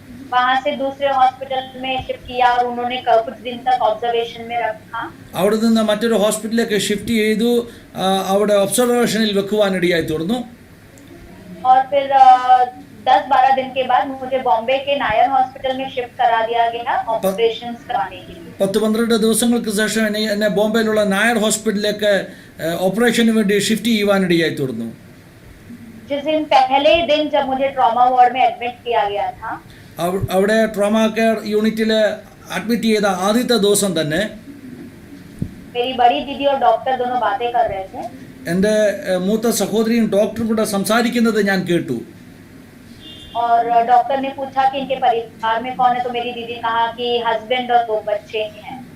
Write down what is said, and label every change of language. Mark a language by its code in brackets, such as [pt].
[hi] वहाँ से दूसरे हॉस्पिटल में शिफ्ट किया, और उन्होंने कुछ दिन तक ऑब्जर्वेशन में रखा. [ml] അവിടെ നിന്ന് മറ്റൊരു ഹോസ്പിറ്റലിലേക്ക് ഷിഫ്റ്റ് ചെയ്തു. അവിടെ ഒബ്സർവേഷനിൽ വെക്കുവാനിടയായി തീർന്നു. [hi] और फिर 10-12 दिन के बाद मुझे बॉम्बे के नायर हॉस्पिटल में शिफ्ट करा दिया गया ऑपरेशंस कराने के लिए. [ml] 10-12 ദിവസങ്ങൾക്ക് ശേഷം എന്നെ ബോംബെയിലുള്ള നായർ ഹോസ്പിറ്റലിലേക്ക് ഓപ്പറേഷന് വേണ്ടി ഷിഫ്റ്റ് ചെയ്യുവാനിടയായി തീർന്നു. [hi] जिस दिन पहले दिन जब मुझे ट्रॉमा वार्ड में एडमिट किया गया था, [ml] അവിടെ ട്രോമാ കെയർ യൂണിറ്റിൽ അഡ്മിറ്റ് ചെയ്ത ആദ്യത്തെ ദിവസം തന്നെ [hi] मेरी बड़ी दीदी और डॉक्टर दोनों बातें कर रहे थे. [ml] എൻ്റെ മൂത്ത സഹോദരിയും ഡോക്ടറും കൂടെ സംസാരിക്കുന്നത് ഞാൻ കേട്ടു. [hi] और डॉक्टर ने पूछा कि इनके परिवार में कौन है, तो मेरी दीदी ने कहा कि हस्बैंड और 2 बच्चे हैं.